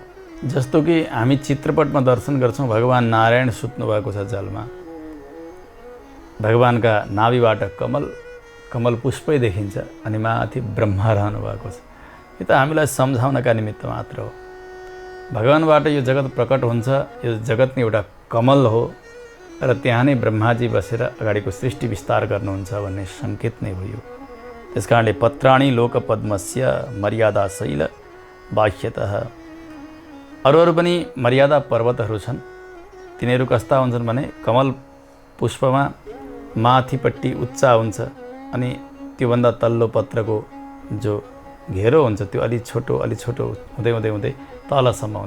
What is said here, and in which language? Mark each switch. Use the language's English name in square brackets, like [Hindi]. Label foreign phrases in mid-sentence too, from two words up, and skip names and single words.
[Nepali] जस्तो कि हामी चित्रपटमा दर्शन गर्छौँ, भगवान नारायण सुत्नु भएको छ जलमा, भगवानका नाभिबाट कमल पुष्पै देखिन्छ अनि माथि ब्रह्मा रहनु भएको छ। यो त हामीलाई सम्झाउनका निमित्त मात्र हो। भगवानबाट यो जगत प्रकट हुन्छ, यो जगत नै एउटा कमल हो र त्यहाँ नै ब्रह्माजी बसेर अगाडिको सृष्टि विस्तार गर्नुहुन्छ भन्ने सङ्केत नै हो यो। [Sanskrit] त्यसकारणले पत्राणि लोकपद्मस्य मर्यादा शैल बाह्यतः। [Nepali] अरू पनि मर्यादा पर्वतहरू छन्। तिनीहरू कस्ता हुन्छन् भने कमल पुष्पमा माथिपट्टि उच्चा हुन्छ अनि त्योभन्दा तल्लो पत्रको जो घेरो हुन्छ त्यो अलि छोटो हुँदै हुँदै हुँदै तलसम्म हुन्छ।